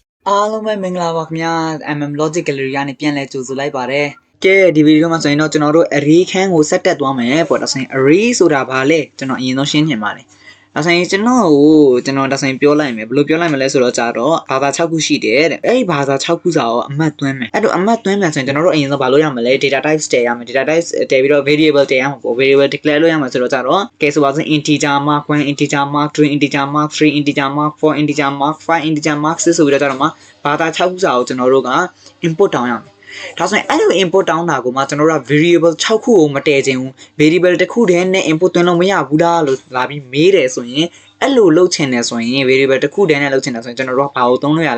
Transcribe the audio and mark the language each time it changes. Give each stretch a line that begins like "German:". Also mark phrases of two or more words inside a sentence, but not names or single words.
Burmese: အားလုံးပဲမင်္ဂလာပါခင်ဗျာ MM Logic Gallery ကနေပြန်လဲကြိုဆိုလိုက်ပါတယ်ကဲဒီဗီဒီယိုမှာဆိုရင်တော့ကျွန်တော်တို့ array ခန်းကိုဆက်တက်သွားမယ်ပေါ့ဒါဆိုရင် array ဆိုတာဘာလဲကျွန်တော်အရင်ဆုံးရှင်းပြပါတယ်ဒါဆိုရင်ကျွန်တော်ဒါဆိုရင်ပြောလိုက်မယ်ဘယ်လိုပြောလိုက်မလဲဆိုတော့ကြာတော့ဘာသာ6ခုရှိတယ်တဲ့အဲ့ဒီဘာသာ6ခုစာကိုအမှတ်သွင်းမယ်အဲ့တော့အမှတ်သွင်းမယ်ဆိုရင်ကျွန်တော်တို့အရင်ဆုံးဘာလို့ရမလဲ
English: data types
Burmese: တည်ရမယ်
English: data types
Burmese: တည်ပြီးတော့ variable တည်ရမှာပေါ့
English: variable declare
Burmese: လုပ်ရမှာဆိုတော့ကြာတော့ကဲဆိုပါစို့
English: integer mark 1 integer mark 2 integer mark 3 integer mark 4 integer mark 5 integer mark 6
Burmese: ဆိုပြီးတော့ကြာတော့မှာဘာသာ6ခုစာကိုကျွန်တော်တို့က input တောင်းရမယ်ဒါဆိုရင်အဲ့လို input တောင်းတာကိုမှကျွန်တော်တို့က variable 6ခုကိုမတည်ခြင်းဘူး variable တစ်ခုတည်းနဲ့ input သွင်းလို့မရဘူးလားလို့လာပြီးမေးတယ်ဆိုရင်အဲ့လိုလုပ်ချင်တယ်ဆိုရင် variable တစ်ခုတည်းနဲ့လုပ်ချင်တယ်ဆိုရင်ကျွန်တော်တို့ကဘာကိုသုံးလို့ရ